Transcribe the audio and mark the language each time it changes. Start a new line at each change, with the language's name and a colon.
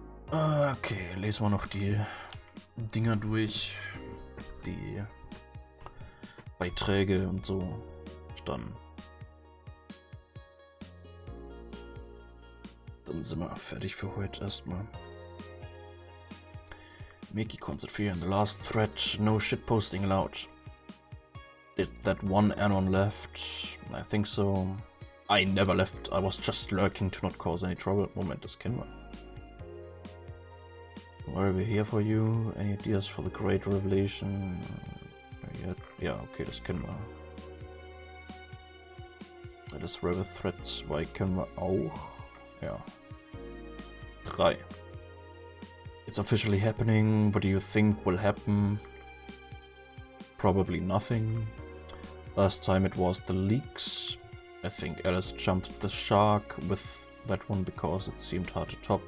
German: Okay, lesen wir noch die Dinger durch. Die Beiträge und so. Dann sind wir fertig für heute erstmal.
English: Mickey konstruktiver in the last thread. No shitposting allowed. Did that one anon left? I think so. I never left. I was just lurking to not cause any trouble.
German: Moment, das kennen wir.
English: Why are we here for you? Any ideas for the great revelation?
German: Ja, okay, das kennen wir. Das Rebel Thread 2 kennen wir auch. Ja. 3.
English: It's officially happening. What do you think will happen? Probably nothing. Last time it was the leaks. I think Alice jumped the shark with that one because it seemed hard to top.